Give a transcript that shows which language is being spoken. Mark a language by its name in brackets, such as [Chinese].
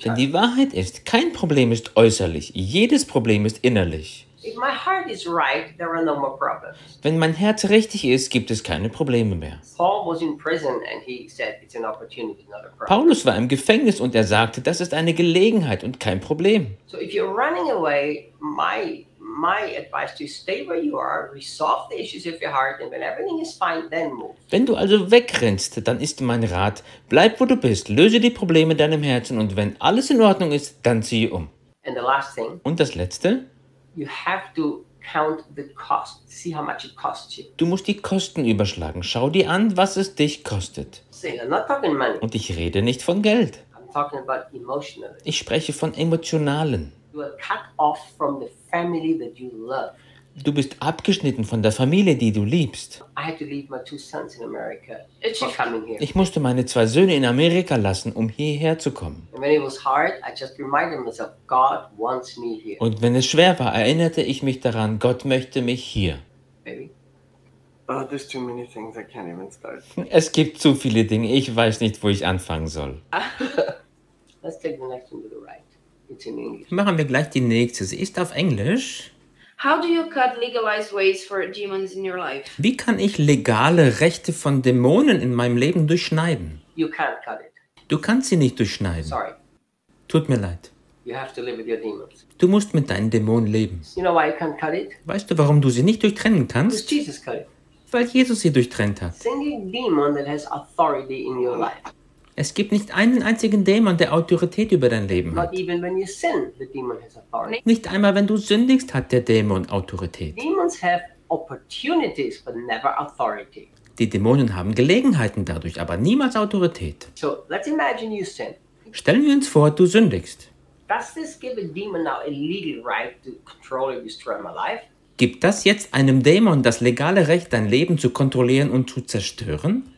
[German] Denn die Wahrheit ist, kein Problem ist äußerlich, jedes Problem ist innerlich. [English] If my heart is right, there are no more problems. [German] Wenn mein Herz richtig ist, gibt es keine Probleme mehr. [English] Paul was in prison and he said it's an opportunity, not a problem. [German] Paulus war im Gefängnis und er sagte, das ist eine Gelegenheit und kein Problem. [English] So if you're running away, my advice to stay where you are, resolve the issues of your heart and when everything is fine, then move. [German] Wenn du also wegrennst, dann ist mein Rat, bleib wo du bist, löse die Probleme in deinem Herzen und wenn alles in Ordnung ist, dann ziehe um. [English] And the last thing. [German] Und das Letzte. [English] You have to count the cost. See how much it costs you. [German] Du musst die Kosten überschlagen. Schau dir an, was es dich kostet. [English] See, I'm not talking money. [German] Und ich rede nicht von Geld. [English] I'm talking about emotional. [German] Ich spreche von emotionalen. [English] You are cut off from the family that you love. [German] Du bist abgeschnitten von der Familie, die du liebst. [English] I had to leave my two sons in America for coming here. [German] Ich musste meine zwei Söhne in Amerika lassen, um hierher zu kommen. [English] And when it was hard, I just reminded myself, God wants me here. [German] Und wenn es schwer war, erinnerte ich mich daran, Gott möchte mich hier. [English] Baby. Oh, there's too many things I can't even start. [German] Es gibt zu viele Dinge, ich weiß nicht, wo ich anfangen soll. [English] Let's take the next one to the right. It's in English. [German] Machen wir gleich die nächste. Sie ist auf Englisch. [English] How do you cut legalized ways for demons in your life? [German] Wie kann ich legale Rechte von Dämonen in meinem Leben durchschneiden? [English] You can't cut it. [German] Du kannst sie nicht durchschneiden. [English] Sorry. [German] Tut mir leid. [English] You have to live with your demons. [German] Du musst mit deinen Dämonen leben. [English] You know why you can't cut it? [German] Weißt du, warum du sie nicht durchtrennen kannst? [English] Because Jesus cut it. [German] Weil Jesus sie durchtrennt hat. [English] Single demon that has authority in your life. [German] Es gibt nicht einen einzigen Dämon, der Autorität über dein Leben hat. [English] Not even when you sin, the demon has authority. [German] Nicht einmal, wenn du sündigst, hat der Dämon Autorität. [English] Demons have opportunities, but never authority. [German] Die Dämonen haben Gelegenheiten dadurch, aber niemals Autorität. [English] So, let's imagine you sin. [German] Stellen wir uns vor, du sündigst. [English] Does this give a demon now a legal right to control or destroy my life? [German] Gibt das jetzt einem Dämon das legale Recht, dein Leben zu kontrollieren und zu zerstören?